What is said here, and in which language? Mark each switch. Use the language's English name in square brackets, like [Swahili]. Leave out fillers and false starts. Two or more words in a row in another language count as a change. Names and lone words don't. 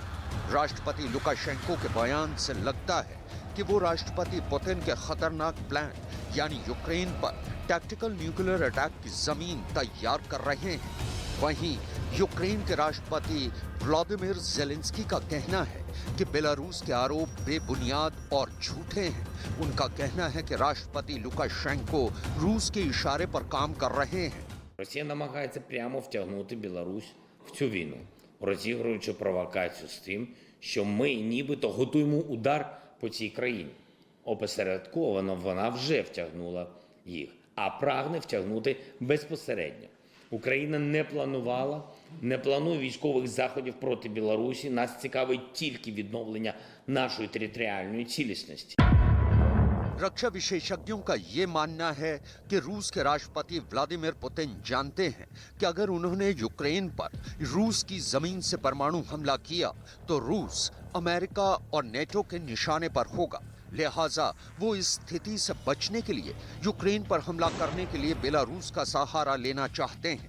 [Hindi] राष्ट्रपति लुकाशेंको के बयान से लगता है कि वो राष्ट्रपति पुतिन के खतरनाक प्लान यानी यूक्रेन पर [English] tactical nuclear attack [Hindi] की जमीन तैयार कर रहे हैं। वहीं यूक्रेन के राष्ट्रपति व्लादिमीर जेलेंस्की का कहना है कि बेलारूस के आरोप बेबुनियाद और झूठे हैं। उनका कहना है कि राष्ट्रपति लुकाशेंको रूस के इशारे पर काम कर रहे हैं। [Ukrainian] Росія намагається прямо втягнути Білорусь в цю війну, розігруючи провокацію з тим, що ми нібито готуємо удар по цій країні. Опосередковано вона вже втягнула їх, а прагне втягнути безпосередньо. Україна не планує військових заходів проти Білорусі. Нас цікавить тільки відновлення нашої територіальної цілісності. [Hindi] रक्षा विशेषज्ञों का ये मानना है कि रूस के राष्ट्रपति व्लादिमीर पुतिन जानते हैं कि अगर उन्होंने यूक्रेन पर रूस की जमीन से परमाणु हमला किया तो रूस अमेरिका और नेटो के निशाने पर होगा। लिहाजा वो इस स्थिति से बचने के लिए यूक्रेन पर हमला करने के लिए बेलारूस का सहारा लेना चाहते हैं।